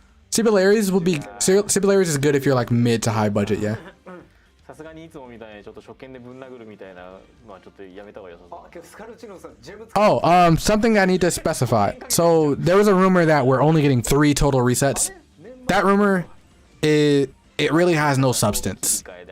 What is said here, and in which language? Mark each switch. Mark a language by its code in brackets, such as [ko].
[en] Sibularies is good if you're like mid to high budget, yeah. [ja] さすがにいつもみたいにちょっと初見でぶん殴るみたいなのはちょっとやめた方が良さそう。あ、けどスカルチノフさん、ジェムズ。 [en] Oh, something I need to specify. So there was a rumor that we're only getting 3 total resets. That rumor, it really has no substance.